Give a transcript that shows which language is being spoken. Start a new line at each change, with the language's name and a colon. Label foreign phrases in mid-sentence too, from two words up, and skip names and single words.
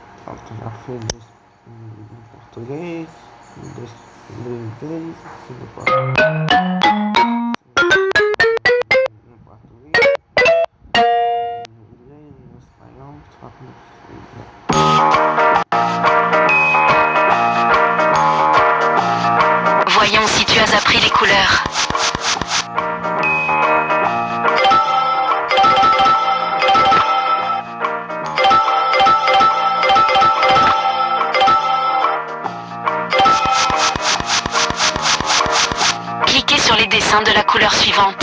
Portuguese: ortografia em português, inglês, em português, em espanhol, só
French: Voyons si tu as appris les couleurs. Cliquez sur les dessins de la couleur suivante.